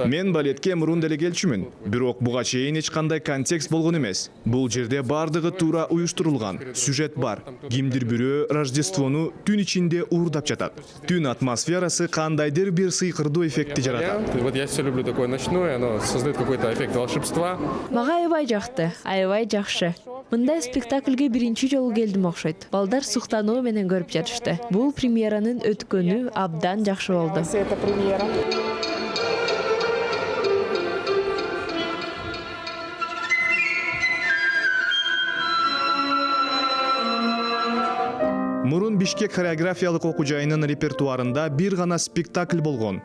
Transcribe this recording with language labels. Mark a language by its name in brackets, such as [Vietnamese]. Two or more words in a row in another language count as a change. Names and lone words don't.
[Kyrgyz] Мен балетке мурун деле келчүмүн. Бирок буга чейин эч кандай контекст болгон эмес. Бул жерде бардыгы туура уюштурулган. Сюжет бар. Кимдир бирөө Рождествону түн ичинде уурдап жатат. Түн атмосферасы кандайдыр бир сыйкырдуу эффектти жаратат. [Russian] Вот я все люблю такое ночное, оно создает какой-то эффект волшебства. [Kyrgyz] Мага аябай жакты, аябай жакшы. Мындай спектакльге биринчи жолу келдим окшойт. Балдар суктануу менен көрүп жатышты. Бул премьеранын өткөнү абдан жакшы болду. Мурун Бишкек хореографиялык окуу жайынын репертуарында бир гана спектакль болгон.